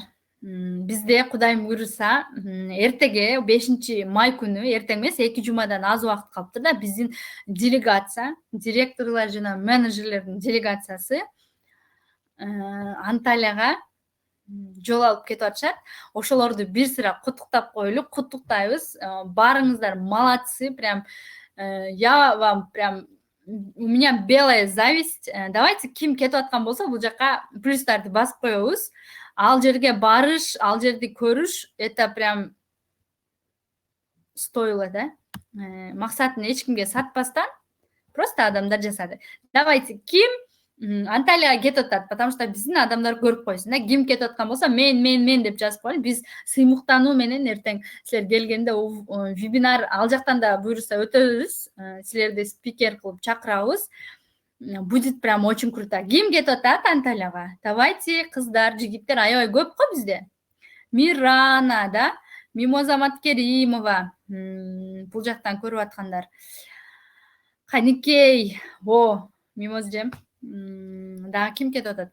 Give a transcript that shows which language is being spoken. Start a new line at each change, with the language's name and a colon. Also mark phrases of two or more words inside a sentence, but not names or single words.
Kyrgyz: Бизде Кудайым буйруса эртеге 5-май күнү, эртең эмес 2 жумадан аз убакыт калыптыр да, биздин делегация, директорлор жана менеджерлердин делегациясы Анталияга жол алып кетип атышат. Ошолорду бир сыра куттуктап коелу, куттуктайбыз. Барыңыздар,
Russian: молодцы, прям я вам прям у меня белая зависть. Давайте ким кетип аткан болсо бул жака плюстарды басып коебуз.
Kyrgyz: Ал жерге барыш, ал жерди көрүш,
Russian: это прям стоило, да?
Kyrgyz: Максатын эч кимге сатпастан просто адамдар жасады. Давайте ким Анталияга кетип атат,
Russian: потому что
Kyrgyz: биздин адамдар көрүп койсун да. Ким кетип аткан болсо мен деп жазып коелу. Биз сыймыктануу менен эртең силер келгенде вебинар ал жактан да буйруса өтөбүз. Силерди спикер кылып чакырабыз.
Russian: Будет прям очень круто.
Kyrgyz: Ким кетип атат Анталияга? Давайте кыздар, жигиттер аябай көп го бизде. Мирана, да? Мимоза Маткеримова. Бул жактан көрүп аткандар. Каникей, Мимозжем. Дагы ким кетип атат?